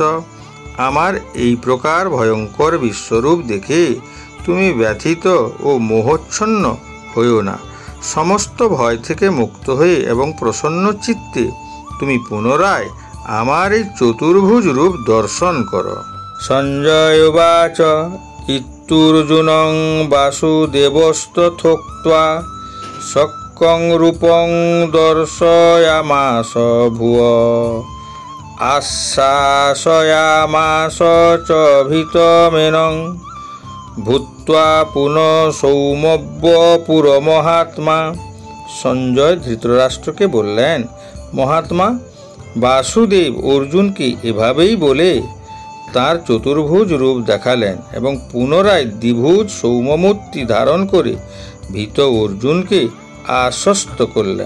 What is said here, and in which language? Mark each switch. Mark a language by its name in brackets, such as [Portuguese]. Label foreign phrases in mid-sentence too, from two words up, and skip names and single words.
[Bangla] আমার এই প্রকার ভয়ঙ্কর বিশ্বরূপ দেখে তুমি ব্যথিত ও মোহচ্ছন্ন হইও না। সমস্ত ভয় থেকে মুক্ত হয়ে এবং প্রসন্ন চিত্তে তুমি পুনরায় আমার এই চতুর্ভুজ রূপ দর্শন করো। [Sanskrit] সঞ্জয় উবাচ ইত্যর্জুনং বাসুদেবস্তথোক্ত্বা সক্কং রূপং দর্শয়ামাস ভুব আশ্বাসয়ামাস চ ভীতমেনং ভূত্বা পুনঃ সৌমব্যপুর মহাত্মা। [Bangla] সঞ্জয় ধৃতরাষ্ট্রকে বললেন, মহাত্মা বাসুদেব অর্জুনকে এভাবেই বলে তার চতুর্ভুজ রূপ দেখালেন এবং পুনরায় দ্বিভুজ সৌম্যমূর্তি ধারণ করে ভীত অর্জুনকে আশ্বস্ত করলেন।